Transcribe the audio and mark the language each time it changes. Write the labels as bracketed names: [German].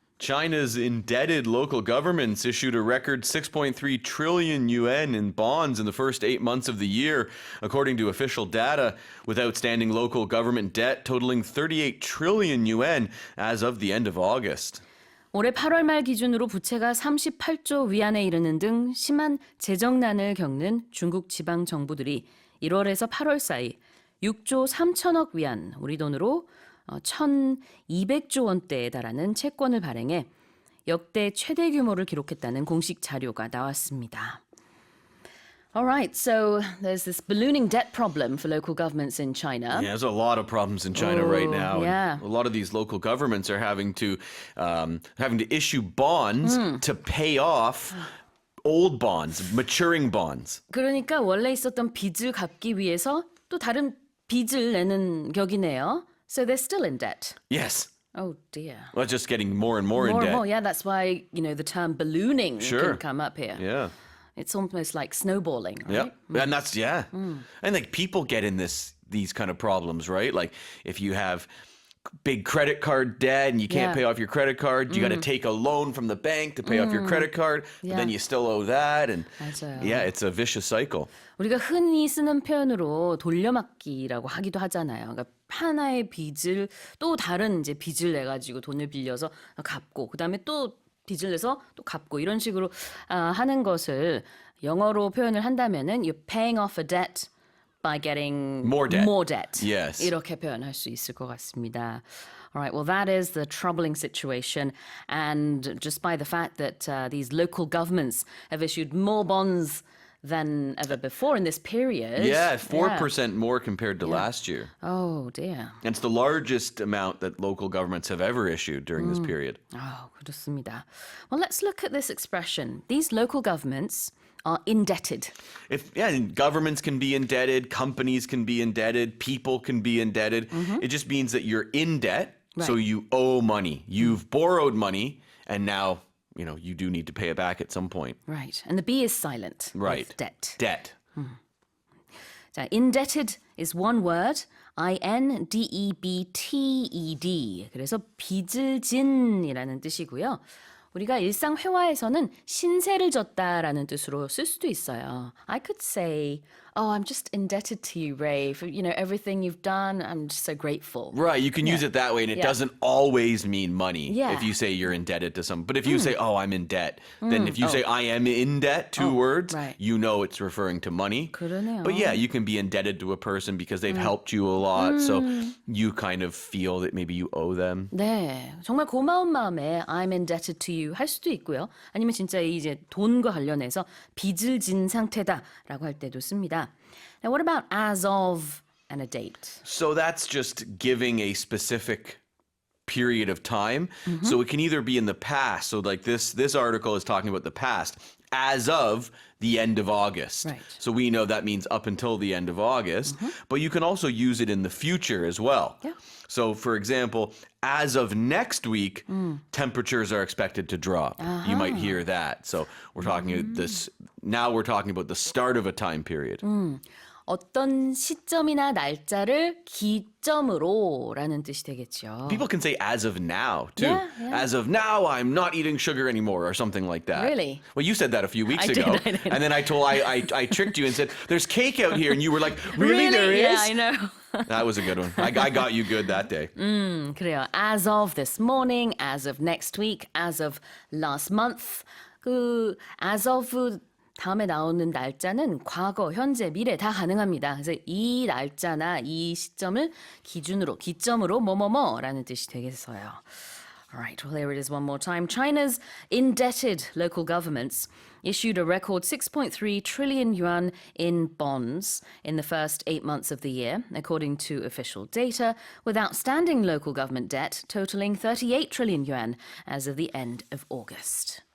[English] China's indebted local governments issued a record 6.3 trillion yuan in bonds in the first 8 months of the year, according to official data, with outstanding local government debt totaling 38 trillion yuan as of the end of August. [Korean] 올해 8월 말 기준으로 부채가 38조 위안에 이르는 등 심한 재정난을 겪는 중국 지방 정부들이 1월에서 8월 사이 6조 3천억 위안, 우리 돈으로 1,200조 원대에 달하는 채권을 발행해 역대 최대 규모를 기록했다는 공식 자료가 나왔습니다. [English] All right, so there's this ballooning debt problem for local governments in China. Yeah, there's a lot of problems in China right now. Yeah. A lot of these local governments are having to issue bonds to pay off old bonds, maturing bonds. [Korean] 그러니까 원래 있었던 빚을 갚기 위해서 또 다른 빚을 내는 격이네요. [English] So they're still in debt. Yes. Oh dear. Well, it's just getting more and more in More debt. and more, yeah, that's why, the term ballooning Sure. can come up here. Yeah. It's almost like snowballing, Yeah. right? And that's, yeah. And like people get in these kind of problems, right? Like if you have big credit card debt and you can't Yeah. pay off your credit card, you got to take a loan from the bank to pay off your credit card, but then Yeah. you still owe that. And [Korean] 맞아요. [English] yeah, it's a vicious cycle. [Korean] 우리가 흔히 쓰는 표현으로 돌려막기라고 하기도 하잖아요. 그러니까 하나의 빚을 또 다른 이제 빚을 내 가지고 돈을 빌려서 갚고 그다음에 또 빚을 내서 또 갚고 이런 식으로 하는 것을 영어로 표현을 한다면은 [English] you're paying off a debt by getting More debt. Yes. [Korean] 이렇게 표현할 수 있을 것 같습니다. [English] All right, well, that is the troubling situation. And just by the fact that these local governments have issued more bonds than ever before in this period. Yeah, 4% more compared to last year. Oh, dear. And it's the largest amount that local governments have ever issued during this period. [Korean] 그렇습니다. [English] Well, let's look at this expression. These local governments are indebted. And governments can be indebted, companies can be indebted, people can be indebted. It just means that you're in debt, so Right. you owe money. You've borrowed money, and now, you do need to pay it back at some point. Right. And the B is silent. Right. With debt. Debt. 자, indebted is one word. I-N-D-E-B-T-E-D. [Korean] 그래서 빚을 진이라는 뜻이고요. 우리가 일상 회화에서는 신세를 졌다라는 뜻으로 쓸 수도 있어요. [English] I could say, oh, I'm just indebted to you, Ray, for everything you've done. I'm just so grateful. Right, you can use it that way, and it doesn't always mean money Yeah. if you say you're indebted to someone. But if you say, oh, I'm in debt, then if you say I am in debt, two words, right. it's referring to money. [Korean] 그러네요. [English] But yeah, you can be indebted to a person because they've helped you a lot, so you kind of feel that maybe you owe them. [Korean] 네, 정말 고마운 마음에 [English] I'm indebted to you [Korean] 할 수도 있고요. 아니면 진짜 이제 돈과 관련해서 빚을 진 상태다라고 할 때도 씁니다. [English] Now, what about as of and a date? So that's just giving a specific period of time. So it can either be in the past. So like this article is talking about the past as of the end of August. Right. So we know that means up until the end of August, but you can also use it in the future as well. Yeah. So for example, as of next week, temperatures are expected to drop. You might hear that. So we're talking now we're talking about the start of a time period. [Korean] 어떤 시점이나 날짜를 기점으로라는 뜻이 되겠죠. [English] People can say as of now, too. Yeah, yeah. As of now, I'm not eating sugar anymore or something like that. Really? Well, you said that a few weeks I ago. did. And then I tricked you and said, there's cake out here. And you were like, really? There is? Yeah, I know. That was a good one. I got you good that day. [Korean] 그래요. [English] As of this morning, as of next week, as of last month. [Korean] as of 다음에 나오는 날짜는 과거, 현재, 미래 다 가능합니다. 그래서 이 날짜나 이 시점을 기점으로 뭐뭐뭐라는 뜻이 되겠어요. [English] All right, well, here it is one more time. China's indebted local governments issued a record 6.3 trillion yuan in bonds in the first 8 months of the year, according to official data, with outstanding local government debt totaling 38 trillion yuan as of the end of August.